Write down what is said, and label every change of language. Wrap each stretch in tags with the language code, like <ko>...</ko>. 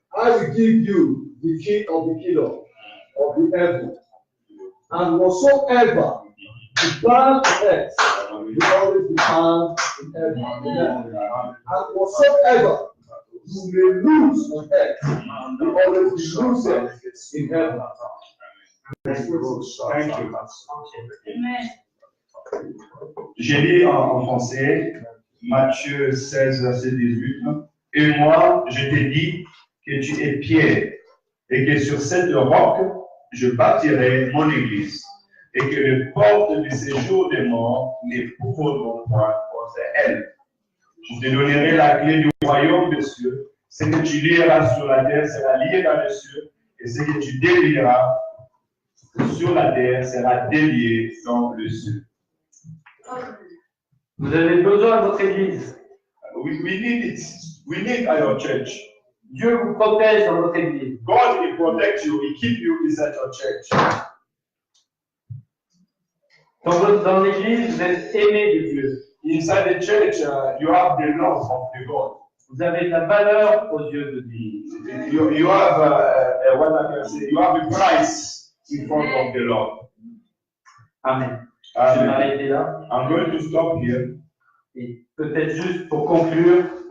<en>I will give you the key of the kingdom of the heaven, and whatsoever you bind on earth will always be bound in heaven. Amen. And whatsoever you may lose on earth will always be loosed in heaven. Thank you. Amen.</en> <fr>J'ai lu en français Matthieu 16, verset 18. Et moi, je t'ai dit que tu es Pierre, et que sur cette roc, je bâtirai mon église, et que les portes du séjour des morts ne pourront point contre elle. Je te donnerai la clé du royaume des cieux. Ce que tu lieras sur la terre sera lié dans les cieux, et ce que tu délieras sur la terre sera délié dans le ciel. Vous avez besoin de votre église.</fr> <en>We need it. We need our church.</en> <fr>Dieu vous protège dans votre église.</fr> <en>God will protect you. He keep you inside your church.</en> <fr>Dans l'église, vous êtes aimé de Dieu.</fr> <en>Inside the church, you have the love of the God.</en> <fr>Vous avez de la valeur aux yeux de Dieu.</fr> <en>You have what I can say. You have a price in front of the Lord.</en> <fr>Amen. Je vais</fr> <en>Amen.</en> <fr>m'arrêter là.</fr> <en>I'm going to stop here.</en> <fr>Et peut-être juste pour conclure,</fr>